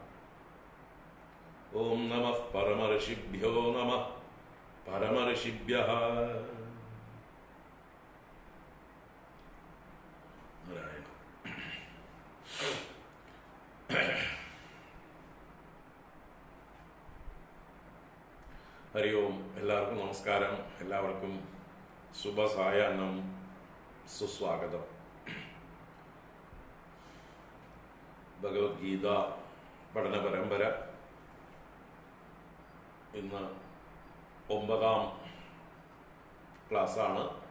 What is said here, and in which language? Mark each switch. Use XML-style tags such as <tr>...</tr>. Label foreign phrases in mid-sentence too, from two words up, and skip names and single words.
<sa>ओम नमः परमऋषिभ्यो नमः परमऋषिभ्यः। नारायण। हरि ओम।</sa> <ml>എല്ലാവർക്കും നമസ്കാരം. എല്ലാവർക്കും ശുഭസായാഹ്നം, സുസ്വാഗതം. ഭഗവത്ഗീത പഠന പരമ്പര ഇന്ന് 9ാം ക്ലാസ്സാണ്.</ml>